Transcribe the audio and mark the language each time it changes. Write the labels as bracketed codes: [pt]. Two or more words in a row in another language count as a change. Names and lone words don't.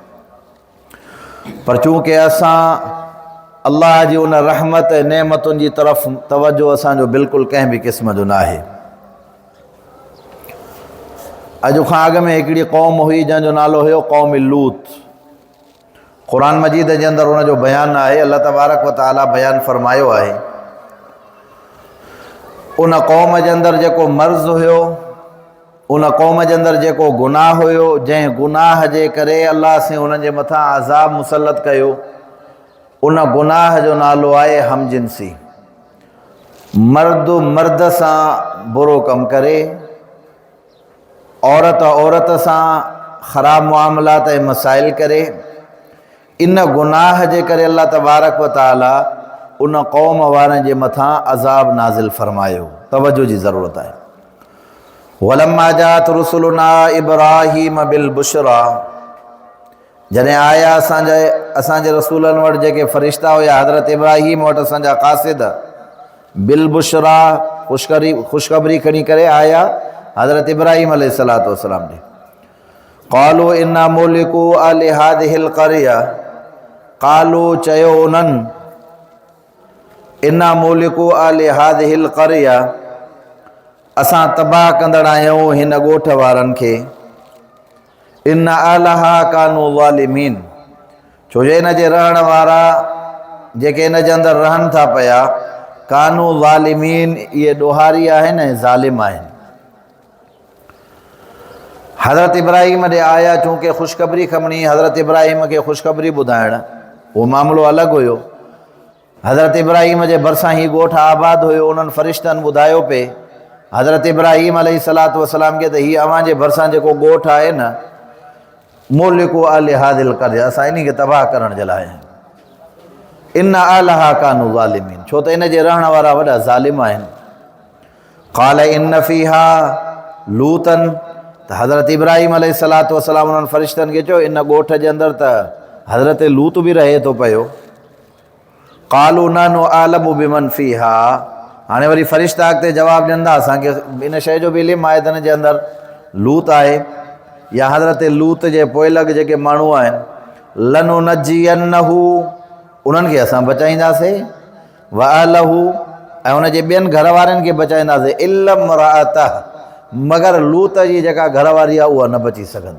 [sd] पर चूंकि असां अल्लाह जी उन रहमत ऐं नेमतुनि जी तरफ़ तवजो असांजो बिल्कुलु कंहिं बि क़िस्म जो न आहे। अॼु खां अॻु में हिकिड़ी क़ौम हुई जंहिंजो नालो हुयो क़ौम लूत। क़ुरान मजीद जे अंदरि उनजो बयानु आहे, अल्लाह तबारक व तआला बयानु फ़रमायो आहे। उन क़ौम जे अंदरि जेको मर्ज़ हुयो, उन क़ौम जे अंदरि जेको गुनाह हुयो, जंहिं गुनाह जे करे अल्लाह से उन्हनि जे मथां अज़ाब मुसलत कयो, उन गुनाह जो नालो आहे हमजिनसी। मर्द मर्द सां बुरो कमु करे, औरत औरत सां ख़राब मामलात ऐं मसाइल करे, इन गुनाह जे करे अल्लाह तबारक व तआला उन क़ौम वारनि जे मथां अज़ाब नाज़िल फ़रमायो। तवजो जी ज़रूरत आहे। [ar] ولما جاءت رسلنا إبراهيم بالبشرى, [sd] जॾहिं आया असांजे रसूलनि वटि जेके फ़रिश्ता हुया हज़रत इब्राहीम वटि असांजा क़ासिद [ar] بالبشرى [sd] ख़ुशख़बरी खणी करे आया हज़रत इब्राहीम [ar] عليه الصلاة والسلام [sd] ॾे। [ar] قالوا إنا مهلكو أهل هذه القرية قالوا चयो उन्हनि, إنا مهلكو أهل هذه القرية, [sd] असां तबाह कंदड़ आहियूं हिन ॻोठ वारनि खे। [ar] إن أهلها كانوا ظالمين, [sd] छो जो इन जे रहण वारा जेके इन जे अंदरि रहनि था पिया, [ar] كانوا ظالمين, [sd] इहे ॾोहारी आहिनि ऐं ज़ालिम आहिनि। हज़रत इब्राहीम ॾे आया, चूंकि ख़ुशख़बरी खमणी हज़रत इब्राहीम खे ख़ुशख़बरी ॿुधाइण, उहो मामिलो अलॻि हुयो। हज़रत इब्राहीम जे भरिसां ही ॻोठ आबाद हुयो। उन्हनि फ़रिश्तनि ॿुधायो पे हज़रत इब्राहीम [ar] عليه الصلاة والسلام [sd] खे त हीअ अव्हां जे भरिसां जेको ॻोठ आहे न, [ar] مهلكو أهل هذه القرية, [sd] असां इन खे तबाह करण जे लाइ। [ar] إن أهلها كانوا ظالمين, [sd] छो त इन जे रहण वारा वॾा ज़ालिम आहिनि। [ar] قال إن فيها لوطا, [sd] त हज़रत इब्राहीम [ar] عليه الصلاة والسلام [sd] उन्हनि फ़रिश्तनि खे चयो इन ॻोठ जे अंदरि त हज़रत लूत बि रहे थो पियो। [ar] قالوا نحن أعلم بمن فيها, [sd] हाणे वरी फ़रिश्ता अॻिते जवाबु ॾियनि था असांखे इन शइ जो बि इल्मु आहे त हिन जे अंदरि लूत आहे या हज़रत लूत जे पोइलॻ जेके माण्हू आहिनि, लनुनज्जियन्नहु, उन्हनि खे असां बचाईंदासीं, [ar] وأهله, [sd] ऐं उनजे ॿियनि घर वारनि खे बचाईंदासीं, [ar] إلا امرأته, [sd] मगर लूत जी जेका घरवारी आहे उहा न बची सघंदी।